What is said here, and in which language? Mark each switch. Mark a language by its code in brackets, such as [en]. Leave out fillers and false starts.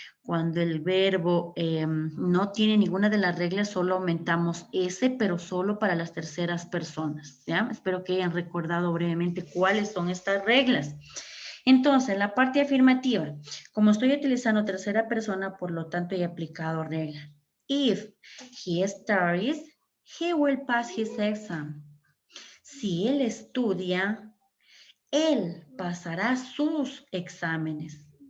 [es] Cuando el verbo no tiene ninguna de las reglas, solo aumentamos S, pero solo para las terceras personas. ¿Ya? Espero que hayan recordado brevemente cuáles son estas reglas. Entonces, la parte afirmativa, como estoy utilizando tercera persona, por lo tanto he aplicado regla. [en] If he studies, he will pass his exam. [es] Si él estudia, él pasará sus exámenes.